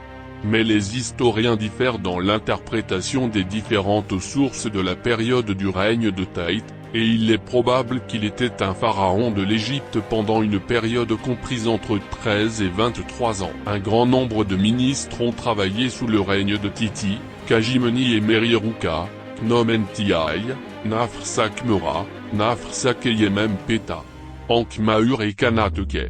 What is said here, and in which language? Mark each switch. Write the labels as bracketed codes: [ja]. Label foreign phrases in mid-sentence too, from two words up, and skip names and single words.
[fr] Mais les historiens diffèrent dans l'interprétation des différentes sources de la période du règne de Teit, et il est probable qu'il était un pharaon de l'Égypte pendant une période comprise entre 13 et 23 ans. Un grand nombre de ministres ont travaillé sous le règne de Titi, Kajimeni et Meriruka, Khnum-Entiai, Nafr-Sakmera, Nafr-Sakeyemem-Peta, Ankh-Mahur et Kanateke.